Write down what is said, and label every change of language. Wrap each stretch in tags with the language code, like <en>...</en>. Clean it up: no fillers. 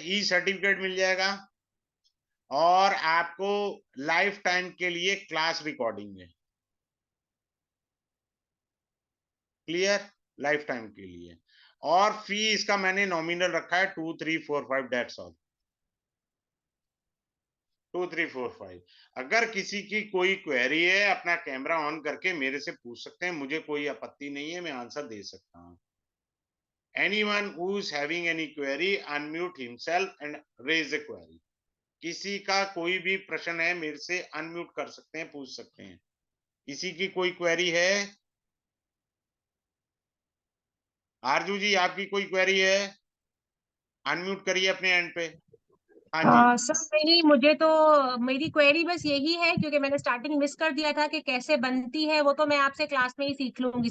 <hi>ई certificate मिल जाएगा, और आपको लाइफ टाइम के लिए क्लास रिकॉर्डिंग है। क्लियर? लाइफ टाइम के लिए। और फी इसका मैंने नॉमिनल रखा है 2345, दैट्स ऑल। 2345। अगर किसी की कोई क्वेरी है, अपना कैमरा ऑन करके मेरे से पूछ सकते हैं, मुझे कोई आपत्ति नहीं है, मैं आंसर दे सकता हूँ।</hi> <en>Anyone who is having any query, unmute himself and raise a query.</en> <hi>किसी का कोई भी प्रश्न है, मेरे से अनम्यूट कर सकते हैं, पूछ सकते हैं। किसी की कोई क्वेरी है? आरजू जी, आपकी कोई क्वेरी है? अनम्यूट करिए अपने एंड पे। हाँ जी। सर मेरी क्वेरी बस यही है, क्योंकि मैंने स्टार्टिंग मिस कर दिया था कि कैसे बनती है, वो तो मैं आपसे क्लास में ही सीख लूंगी।</hi>